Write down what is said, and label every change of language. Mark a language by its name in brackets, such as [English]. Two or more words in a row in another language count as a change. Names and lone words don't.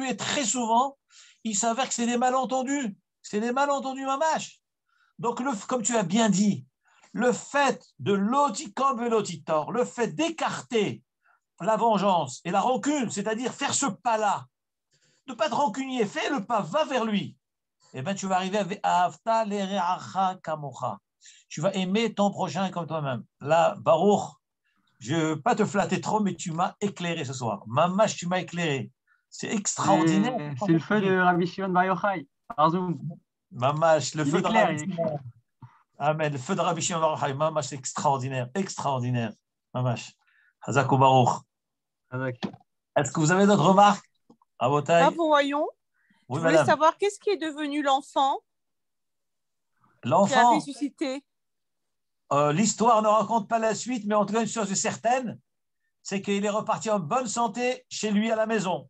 [French] Et très souvent, il s'avère que c'est des malentendus. C'est des malentendus, mamache. Donc, comme tu as bien dit, le fait de [Hebrew] לא תקום ולא תטור, [French] le fait d'écarter la vengeance et la rancune, c'est-à-dire faire ce pas-là, ne pas te rancunier, fais le pas, va vers lui. Eh bien, tu vas arriver avec [Hebrew] אהבת לרעך כמוך. [French] Tu vas aimer ton prochain comme toi-même. Là, Baruch, je ne veux pas te flatter trop, mais tu m'as éclairé ce soir. Mamash, tu m'as éclairé. C'est extraordinaire. C'est le feu de Rabbi Shimon Bar Yochai, par Zoom. Mamash, le Il feu est de clair, Rabbi il est clair. Shimon. Amen. Le feu de Rabbi Shimon Bar Yochai. Mamash, c'est extraordinaire. Extraordinaire. Mamash. Hazak Baruch. Est-ce que vous avez d'autres remarques à Ah, Botaï? voyons. Oui, Je voulais madame. savoir qu'est-ce qui est devenu l'enfant qui a L'enfant, ressuscité. l'histoire ne raconte pas la suite, mais en tout cas, une chose est certaine, c'est qu'il est reparti en bonne santé chez lui à la maison.